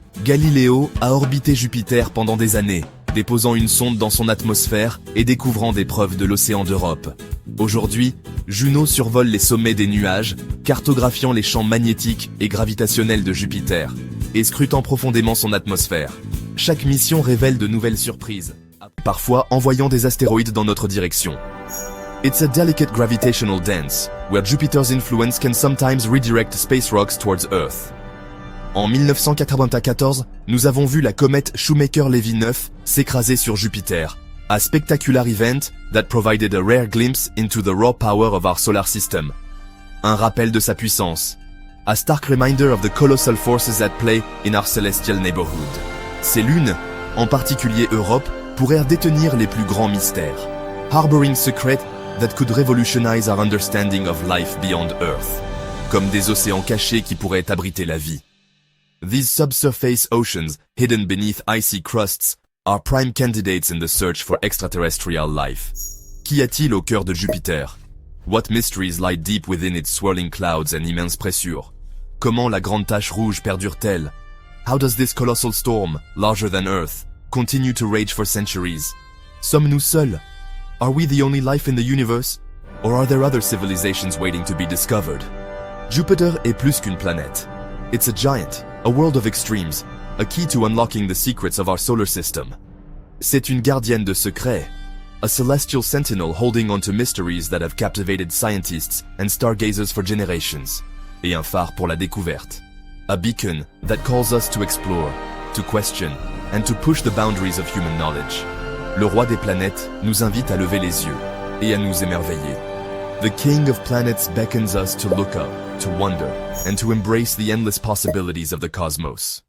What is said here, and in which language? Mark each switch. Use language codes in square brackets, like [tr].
[fr] Galileo a orbité Jupiter pendant des années, déposant une sonde dans son atmosphère et découvrant des preuves de l'océan d'Europe. Aujourd'hui, Juno survole les sommets des nuages, cartographiant les champs magnétiques et gravitationnels de Jupiter, et scrutant profondément son atmosphère. Chaque mission révèle de nouvelles surprises, parfois envoyant des astéroïdes dans notre direction. [en] It's a delicate gravitational dance, where Jupiter's influence can sometimes redirect space rocks towards Earth. [fr] En 1994, nous avons vu la comète Shoemaker-Levy 9 s'écraser sur Jupiter, [en] a spectacular event that provided a rare glimpse into the raw power of our solar system. [fr] Un rappel de sa puissance. [en] A stark reminder of the colossal forces at play in our celestial neighborhood. [fr] Ces lunes, en particulier Europe, pourraient détenir les plus grands mystères. [en] Harboring secrets that could revolutionize our understanding of life beyond Earth. [fr] Comme des océans cachés qui pourraient abriter la vie. [en] These subsurface oceans, hidden beneath icy crusts, are prime candidates in the search for extraterrestrial life. [fr] Qu'y a-t-il au cœur de Jupiter? [en] What mysteries lie deep within its swirling clouds and immense pressure? [fr] Comment la grande tache rouge perdure-t-elle? [en] How does this colossal storm, larger than Earth, continue to rage for centuries? [fr] Sommes-nous seuls? [en] Are we the only life in the universe? Or are there other civilizations waiting to be discovered? [fr] Jupiter est plus qu'une planète. [en] It's a giant, a world of extremes, a key to unlocking the secrets of our solar system. [fr] C'est une gardienne de secrets, [en] a celestial sentinel holding on to mysteries that have captivated scientists and stargazers for generations, [fr] et un phare pour la découverte. [en] A beacon that calls us to explore, to question, and to push the boundaries of human knowledge. [fr] Le roi des planètes nous invite à lever les yeux et à nous émerveiller. [en] The King of Planets beckons us to look up, to wonder, and to embrace the endless possibilities of the cosmos.